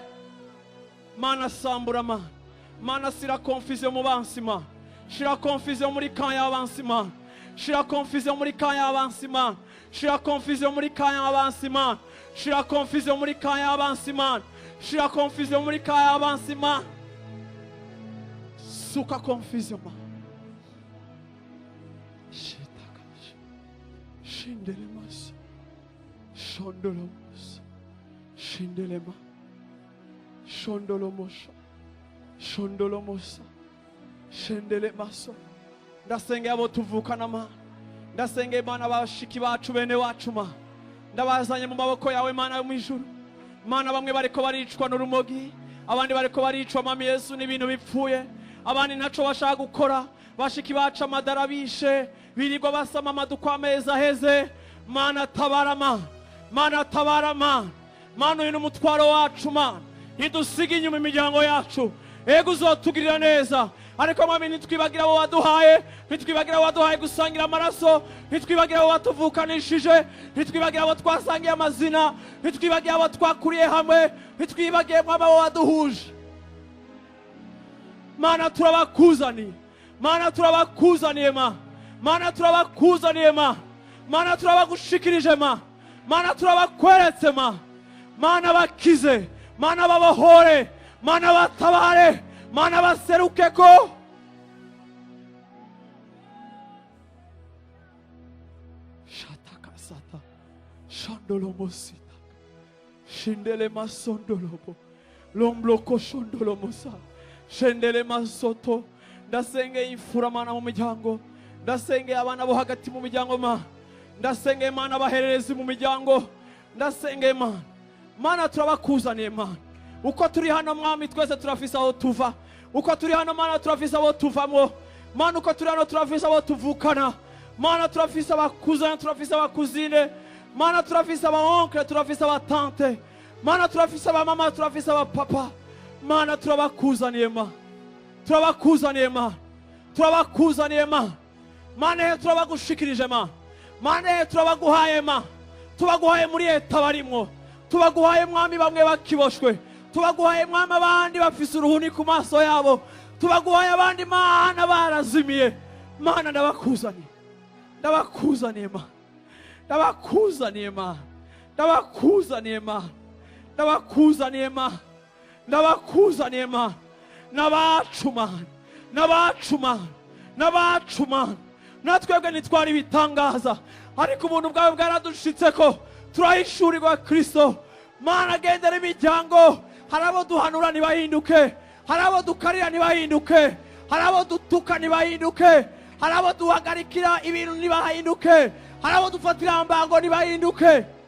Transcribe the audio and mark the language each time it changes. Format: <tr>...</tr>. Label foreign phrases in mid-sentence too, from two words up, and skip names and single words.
<rn>Mana sambura Mana, Mana sira confusion mu bansi Mana, shira confusion muri camp y'abansi Mana, shira confusion muri camp y'abansi Mana, shira confusion muri camp y'abansi Mana, shira confusion muri camp y'abansi Mana, shira confusion muri camp y'abansi Mana. Suka confusion Mana. Shindele mas, shondolo mas, shindele ma, shondolo mosha, shondolo mosa, shindele maso. Ndasenge abo tuvukana Mana, ndasenge Mana bashiki bacu bene wacu Mana, ndabazanye mu maboko yawe Mana yo mwijuru. Mana bamwe bariko baricwa n'urumogi, abandi bariko baricwa Mami Yesu n'ibintu bipfuye, abandi ntaco bashaka gukora, bashiki bacu amadarabishe birirwa basama amaduko ameza heze. Mana tabara Mana, Mana tabara Mana, Mana uyu n'umutwaro wacu Mana, ntidusige inyuma imiryango yacu. Ego uzotugirira neza, ariko mwami ntitwibagira abo waduhaye, ntitwibagira abo waduhaye gusangira amaraso, ntitwibagira abo watuvukanishije, ntitwibagira abo twasangiye amazina, ntitwibagira abo twakuriye hamwe, ntitwibagiye mwami abo waduhuje. Mana turabakuzaniye, Mana turabakuzaniye ma, Mana turabakuzaniye ma, Mana turabagushikirije ma, Mana turabakweretse ma, Mana bakize, Mana babohore, Mana batabare, Mana baserukeko. Shatakasata, Shandolomosita, Shindele masondolobo, Lombloko shondolomosa, Shendele masoto. Ndasenge imfura Mana mu miryango, ndasenge abana bo hagati mu miryango ma, ndasenge Mana abahererezi mu miryango, ndasenge Mana. Mana turabakuzaniye Mana, uko turi hano mwami twese turafise aho tuva, uko turi hano Mana turafise aho tuvamo, Mana uko turi hano turafise aho tuvukana, Mana turafise abakuzana, turafise abakuzine, Mana turafise abaonkle, turafise abatante, Mana turafise abamama, turafise abapapa. Mana turabakuzaniye Mana, turabakuzaniye Mana, turabakuzaniye Mana, Mana turabagushikirije Mana, Mana turabaguhaye Mana, tubaguhaye muri eta barimwo, tubaguhaye mwami bamwe bakiboshwe, tubaguhaye mwami abandi bafise uruhuni ku maso yabo, tubaguhaye abandi Mana barazimiye. Mana ndabakuzaniye, ndabakuzaniye Mana, ndabakuzaniye Mana, ndabakuzaniye Mana, ndabakuzaniye Mana, ndabakuzaniye Mana. N'abacu Mana, n'abacu Mana, n'abacu Mana. Natwebwe ntitwari ibitangaza, ariko ubuntu bwawe bwaradushitseko, turahishurirwa Kristo. Mana gendera imiryango, hari abo duhanura ntibahinduke, hari abo dukarira ntibahinduke, hari abo dutuka ntibahinduke, hari abo duhagarikira ibintu ntibahinduke, hari abo dufatira ambango ntibahinduke.</rn>